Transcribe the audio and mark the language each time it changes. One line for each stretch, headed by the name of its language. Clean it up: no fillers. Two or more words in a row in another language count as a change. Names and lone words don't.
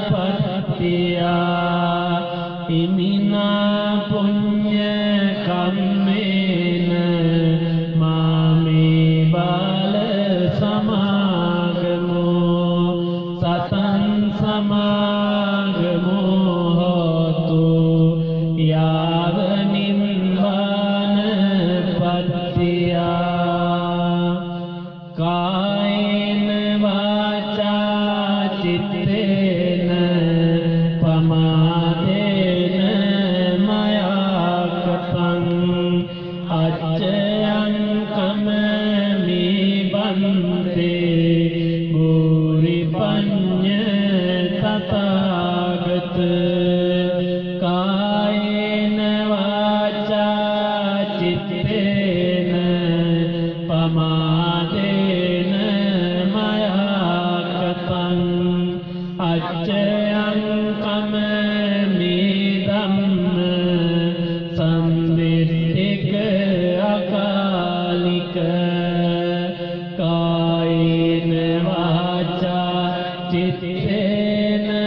Pali: පත්තියා ඉමිනා පුඤ්ඤ කම්මේන මාමේ බාල සමාගමෝ සතං සමාගමෝ හෝතු යාව නිබ්බාන පත්තියා කායේන වාචා චිත්තේන පමාදේන මයා කතං අච්චයං කමමි බන්තේ භූරි පඤ්ඤ තථාගත කායේන වාචා චිත්තේන පමාදේන මයා කතං අච්චයං කමමි ධම්ම සම්දිත්තික අකාලික කායේන වාචා චිත්තේන